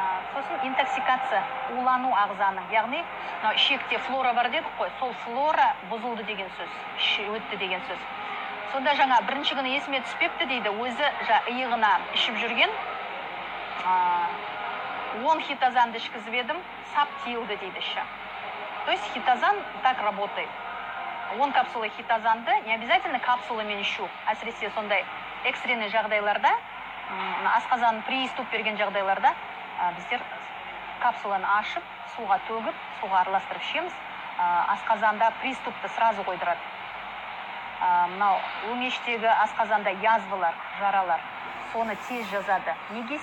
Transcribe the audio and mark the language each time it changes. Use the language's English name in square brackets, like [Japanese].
[Kazakh] Сосын интоксикация, улану ағзаның. Яғни ішекте флора бар дедік қой, сол флора бұзылды деген сөз, өтті деген сөз. Сонда жаңа бірінші күні есіме түспепті дейді, өзі иығына ішіп жүрген 10 хитозанды ішкізіп едім, сап тиылды дейді іші. [Russian] То есть хитозан так работает. [Kazakh] 10 капсула хитозанды, не обязательно капсуламен ішу. Әсіресе сондай экстренный жағдайларда, асқазан приступ берген жағдайларда біздер капсуланы ашып, суға төгіп, суға араластырып ішеміз. Асқазанда приступты сразу қойдырады. Мынау өңештегі асқазанда язвалар, жаралар, соны тез жазады. Неге?